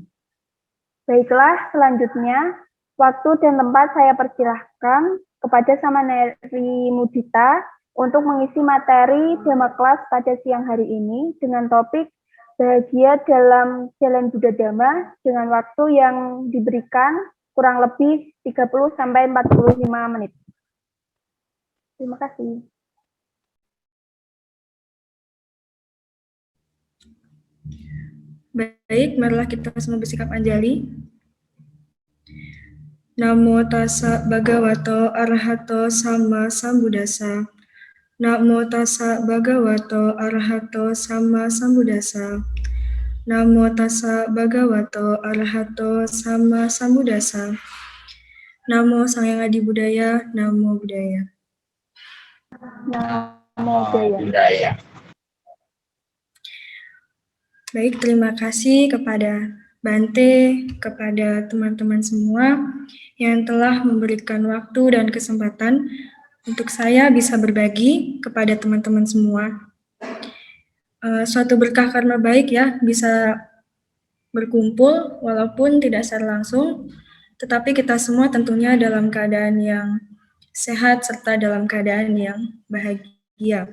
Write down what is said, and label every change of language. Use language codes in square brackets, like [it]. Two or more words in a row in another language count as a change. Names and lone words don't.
[id] Baiklah, selanjutnya waktu dan tempat saya persilahkan kepada Samaneri Mudita untuk mengisi materi Dhamma Class pada siang hari ini dengan topik bahagia dalam jalan Buddha Dhamma dengan waktu yang diberikan kurang lebih 30-45 menit. Terima kasih. Baik, marilah kita semua bersikap anjali. [pi] Namo tassa bhagavato arahato sama sambuddhassa. Namo tassa bhagavato arahato sama sambuddhassa. Namo tassa bhagavato arahato sama sambuddhassa. Namo Sang Hyang Adi Budaya, Namo Buddhaya. Namo Buddhaya. [id] Baik, terima kasih kepada Bante, kepada teman-teman semua yang telah memberikan waktu dan kesempatan untuk saya bisa berbagi kepada teman-teman semua. Suatu berkah karma baik ya, bisa berkumpul walaupun tidak secara langsung, tetapi kita semua tentunya dalam keadaan yang sehat serta dalam keadaan yang bahagia.